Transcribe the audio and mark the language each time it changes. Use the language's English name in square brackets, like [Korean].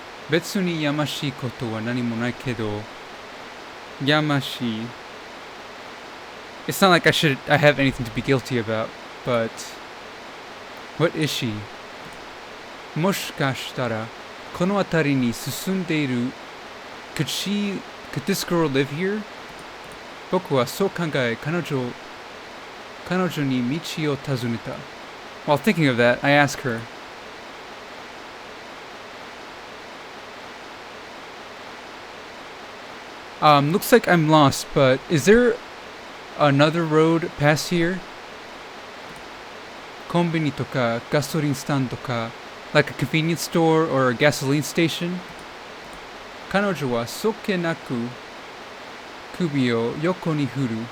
[Japanese] 別にやましいことは何もないけど、やましい。 [English] It's not like I have anything to be guilty about, but what is she? [Japanese] もしかしたらこの辺りに進んでいる [English] could this girl live here? [Japanese] 僕はそう考え彼女に道を尋ねた [English] While thinking of that, I ask her, looks like I'm lost, but is there another road past here? [Japanese] コンビニとかガソリンスタンドとか [English] like a convenience store or a gasoline station? [Japanese] 彼女はそっけなく首を横に振る。